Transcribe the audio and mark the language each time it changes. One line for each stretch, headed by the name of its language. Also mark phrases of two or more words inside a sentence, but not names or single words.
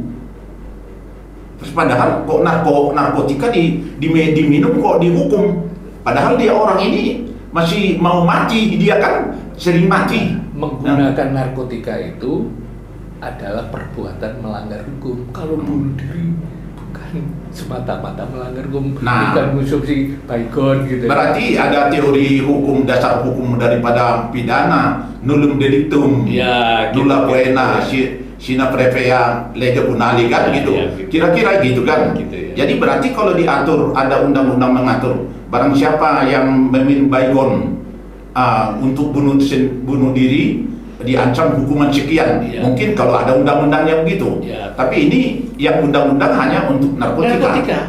Indonesian: Padahal kok narkotika diminum kok dihukum, padahal dia orang ini masih mau mati, dia kan sering mati. Menggunakan narkotika itu adalah perbuatan melanggar hukum. Kalau bunuh diri bukan semata-mata melanggar hukum, bukan konsumsi baygon gitu. Berarti ada teori hukum, dasar hukum daripada pidana,
Latin: nullum delictum, nulla poena, sina previa lege punali
Indonesian: kan gitu. Kira-kira gitu kan. Jadi berarti kalau diatur, ada undang-undang mengatur barang siapa yang meminum baygon untuk bunuh diri diancam hukuman sekian. Mungkin kalau ada undang-undangnya begitu. Tapi ini yang undang-undang hanya untuk narkotika.